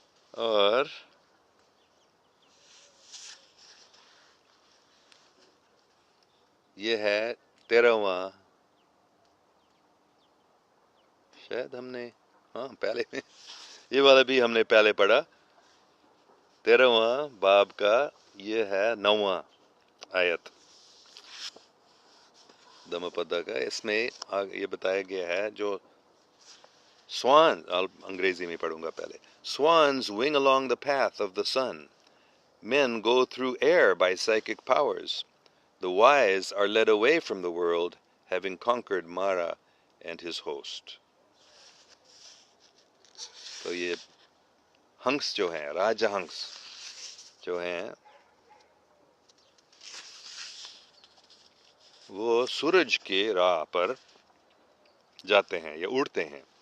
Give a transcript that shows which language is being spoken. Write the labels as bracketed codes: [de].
[ur] اور یہ ہے 13واں، شاید ہم نے پہلے یہ والا بھی ہم نے پہلے پڑھا. 13واں باب کا یہ ہے 9واں آیت دھم پدا کا. اس میں یہ بتایا گیا ہے جو سوان، انگریزی میں پڑھوں گا پہلے. [en] Swans wing along the path of the sun. Men go through air by psychic powers. The wise are led away from the world, having conquered Mara and his host. [ur] تو یہ ہنس جو ہیں، راجہ ہنس جو ہیں، وہ سورج کے راہ پر جاتے ہیں یا اڑتے ہیں.